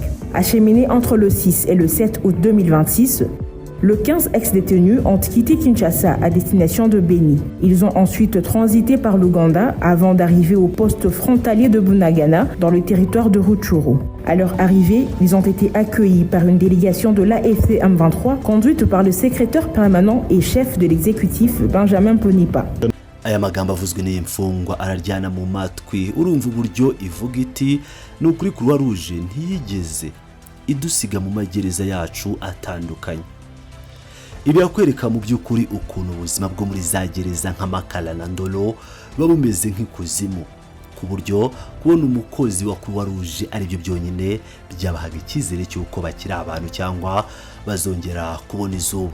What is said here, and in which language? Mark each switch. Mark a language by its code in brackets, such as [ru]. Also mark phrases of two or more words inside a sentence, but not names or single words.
[fr] Acheminés entre le 6 et le 7 août 2026, le 15 ex-détenus ont quitté Kinshasa à destination de Beni. Ils ont ensuite transité par l'Ouganda avant d'arriver au poste frontalier de Bunagana dans le territoire de Rutshuru. À leur arrivée, ils ont été accueillis par une délégation de l'AFC M23 conduite par le secrétaire permanent et chef de l'exécutif Benjamin Mbonima. [rw] Aya magambo avuzwe n'imfungwa araryana mu matwi. Urumva uburyo ivuga iti n'ukuri Croix Rouge ntiyigeze idusiga mu magereza yacu atandukanye. Ibi yakwereka mu by'ukuri ukuntu ubuzima bwo muri za gereza nka Makara na Ndoro buba bumeze nk'ikuzimu, ku buryo kubona umukozi wa Croix Rouge ari byo byonyine byabahaga icyizere cy'uko bakiri abantu cyangwa bazongera kubona izuba.